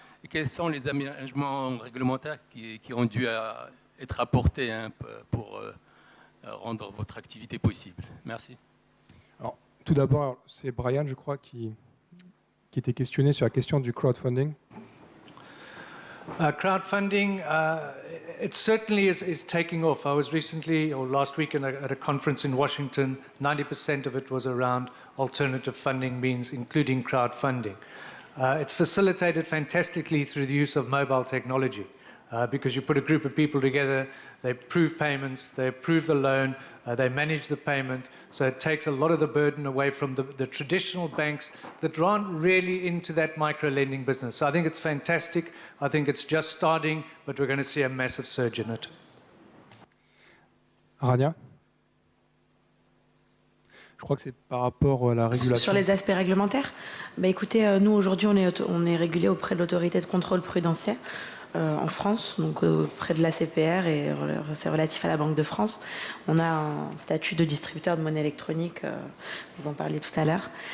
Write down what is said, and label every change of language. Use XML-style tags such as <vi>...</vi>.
<fr>Et quels sont les aménagements réglementaires qui ont dû être apportés pour rendre votre activité possible? Merci. Alors, tout d'abord, c'est Brian, je crois, qui était questionné sur la question du crowdfunding.</fr> <en>Crowdfunding, it certainly is taking off. I was recently, or last week, at a conference in Washington. 90% of it was around alternative funding means, including crowdfunding. It's facilitated fantastically through the use of mobile technology. Because you put a group of people together, they approve payments, they approve the loan, they manage the payment. So it takes a lot of the burden away from the traditional banks that aren't really into that micro-lending business. So I think it's fantastic. I think it's just starting, but we're going to see a massive surge in it. Rania?</en> <fr>Je crois que c'est par rapport à la régulation. Sur les aspects réglementaires, écoutez, nous aujourd'hui on est régulé auprès de l'autorité de contrôle prudentiel en France, donc auprès de l'ACPR, et c'est relatif à la Banque de France. On a un statut de distributeur de monnaie électronique, vous en parliez tout à l'heure.</fr>